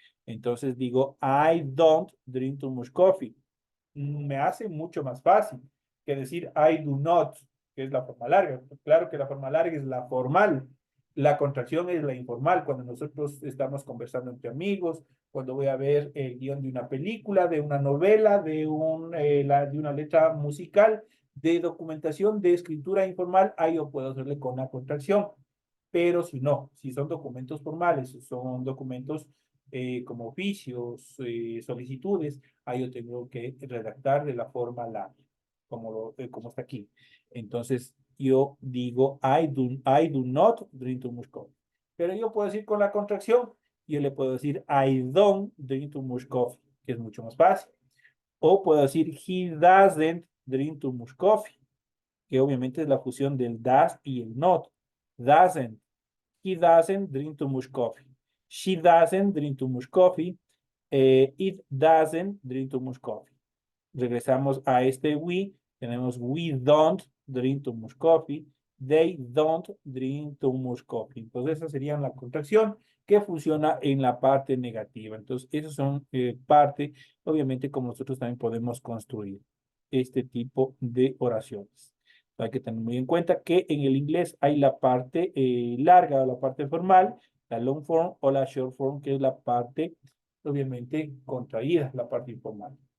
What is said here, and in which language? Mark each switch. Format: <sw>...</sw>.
<es>Entonces digo,</es> <en>I don't drink too much coffee.</en> <es>Me hace mucho más fácil que decir</es> <en>I do not,</en> <es>que es la forma larga. Claro que la forma larga es la formal, la contracción es la informal, cuando nosotros estamos conversando entre amigos, cuando voy a ver el guión de una película, de una novela, de una letra musical, de documentación, de escritura informal, ahí yo puedo hacerle con la contracción. Pero si no, si son documentos formales, si son documentos como oficios, solicitudes, ahí yo tengo que redactar de la forma larga, como está aquí. Entonces, yo digo,</es> <en>I do not drink too much coffee.</en> <es>Pero yo puedo decir con la contracción, yo le puedo decir,</es> <en>I don't drink too much coffee,</en> <es>que es mucho más fácil. O puedo decir,</es> <en>he doesn't drink too much coffee,</en> <es>que obviamente es la fusión del does y el not. Doesn't.</es> <en>He doesn't drink too much coffee. She doesn't drink too much coffee. It doesn't drink too much coffee.</en> <es>Regresamos a este</es> <en>we.</en> <es>Tenemos</es> <en>we don't drink too much coffee. They don't drink too much coffee.</en> <es>Entonces, esa sería la contracción que funciona en la parte negativa. Entonces, esas son parte, obviamente, como nosotros también podemos construir este tipo de oraciones. Hay que tener muy en cuenta que en el inglés hay la parte larga o la parte formal, la long form o la short form, que es la parte, obviamente, contraída, la parte informal.</es>